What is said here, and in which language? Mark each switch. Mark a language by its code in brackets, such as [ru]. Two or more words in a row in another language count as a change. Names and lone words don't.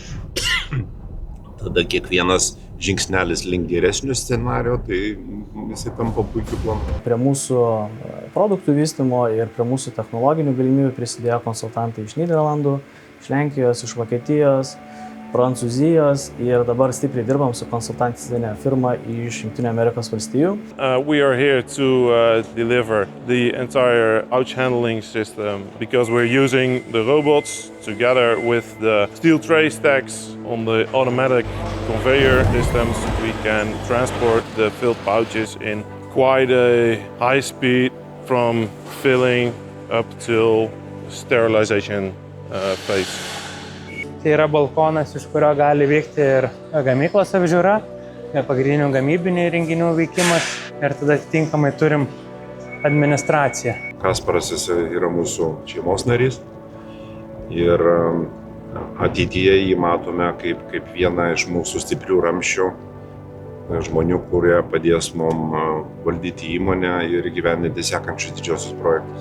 [lt] Tada kiekvienas žingsnelis link geresnio scenario, tai jisai tampa puikiu planu. Prie mūsų produktų vystymo ir prie mūsų technologinių galimybių prisidėjo konsultantai iš Nyderlandų, iš Lenkijos, iš Vokietijos, Prancūzijos ir dabar stipriai dirbam su konsultantinė firma iš Jungtinių Amerikos valstijų. [en] We are here to deliver the entire ouch handling system because we're using the robots together with the steel tray stacks on the automatic conveyor systems. We can transport the filled pouches in quite a high speed from filling up till sterilization phase. [lt] Tai yra balkonas, iš kurio gali vykti ir gamyklos apžiūra, ir pagrindinių gamybinių įrenginių veikimas ir tada atitinkamai turim administraciją. Kasparas yra mūsų šeimos narys ir ateityje jį matome kaip vieną iš mūsų stiprių ramsčių, žmonių, kurie padės mums valdyti įmonę ir įgyvendinti sekančius didžiosius projektus.